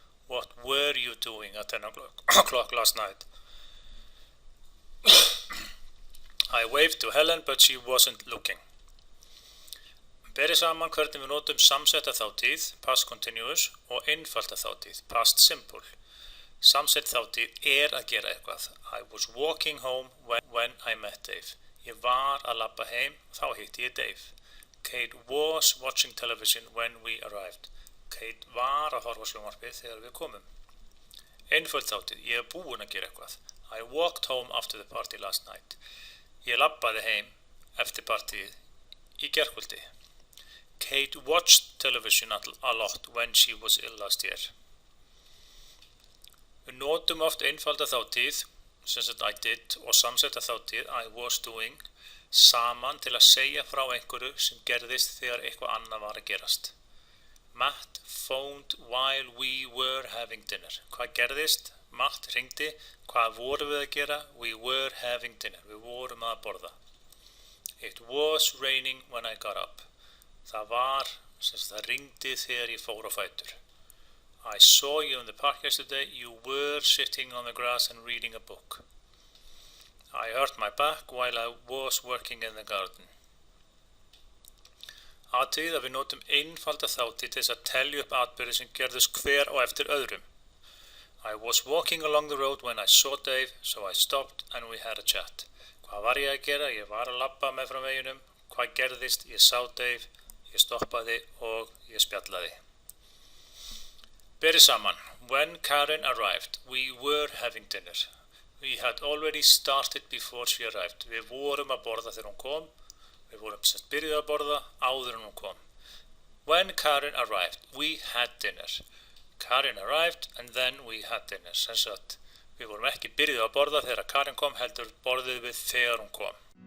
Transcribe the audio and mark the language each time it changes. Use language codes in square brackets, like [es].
[en] What were you doing at 10 o'clock last night? I waved to Helen, but she wasn't looking. [is] Berið saman hvernig við notum samsetta þátíð, past continuous, og einfalda þátíð, past simple. Samsett þátíð að gera eitthvað. [en] I was walking home when I met Dave. [is] Ég var að labba heim, þá hitti ég Dave. [en] Kate was watching television when we arrived. [is] Kate var að horfa á sjónvarpið þegar við komum. Einföld þátíð, ég búinn að gera eitthvað. [en] I walked home after the party last night. [is] Ég labbaði heim eftir partíið í gærkvöldi. [en] Kate watched television a lot when she was ill last year. [is] Við notum oft einfalda þátíð, sem sagt [en] I did, [is] og samsetta þátíð [en] I was doing, [is] saman til að segja frá einhverju sem gerðist þegar eitthvað annað var að gerast. [en] Matt phoned while we were having dinner. [is] Hvað gerðist? Matt hringdi. Hvað vorum við að gera? [en] We were having dinner. [is] Við vorum að borða. [en] It was raining when I got up. [is] Það hringdi þegar ég fór á fætur. [en] I saw you in the park yesterday. You were sitting on the grass and reading a book. I hurt my back while I was working in the garden. [is] Athugið að við notum einfalda þátíð til þess að telja upp atburði sem gerðust hver á eftir öðrum. [en] I was walking along the road when I saw Dave, so I stopped and we had a chat. [is] Hvað var ég að gera? Ég var að labba meðfram veginum. Hvað gerðist? Ég sá Dave, ég stoppaði og ég spjallaði. Berið saman. [en] When Karen arrived, we were having dinner. We had already started before she arrived. [is] Við vorum að borða þegar hún kom. Við vorum semst byrjuð að borða áður en hún kom. [en] When Karen arrived, we had dinner. Karen arrived and then we had dinner. [is] Sem sagt, við vorum ekki byrjuð að borða þegar Karen kom, heldur borðuð við þegar hún kom.